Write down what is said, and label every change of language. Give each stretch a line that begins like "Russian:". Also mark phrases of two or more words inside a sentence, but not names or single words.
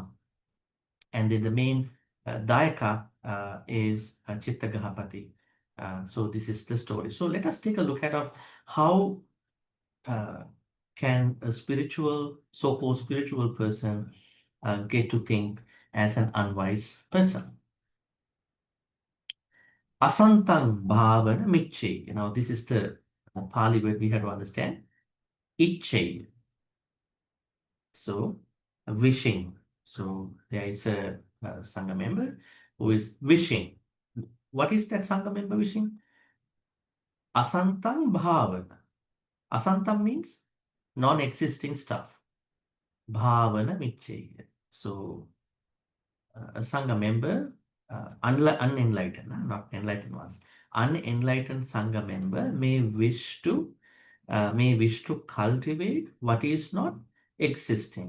English: And then the main Dayaka is Chittagahapati. So this is the story. So let us take a look at how can a spiritual, so-called spiritual person get to think as an unwise person.
Pali: Asantang bhavana miche.
English: This is the Pali word we have to understand. Iche. So wishing. So there is a Sangha member who is wishing. What is that Sangha member wishing?
Pali: Asantang bhavana.
English: Asantam means non-existing stuff.
Pali: Bhavana miche.
English: So a Sangha member, unenlightened, not enlightened ones. Unenlightened Sangha member may wish to cultivate what is not existing.